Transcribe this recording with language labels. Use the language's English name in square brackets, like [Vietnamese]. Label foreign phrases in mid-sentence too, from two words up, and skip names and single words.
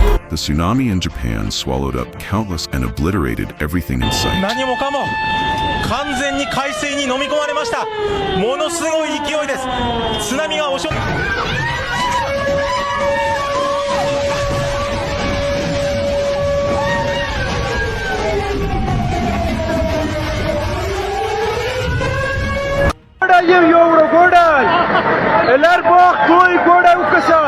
[English] The tsunami in Japan swallowed up countless and obliterated everything in sight. [Japanese] 何もかも完全に海水に飲み込まれました。ものすごい勢いです。津波が押し寄せ Eller bak koy goda ukasa.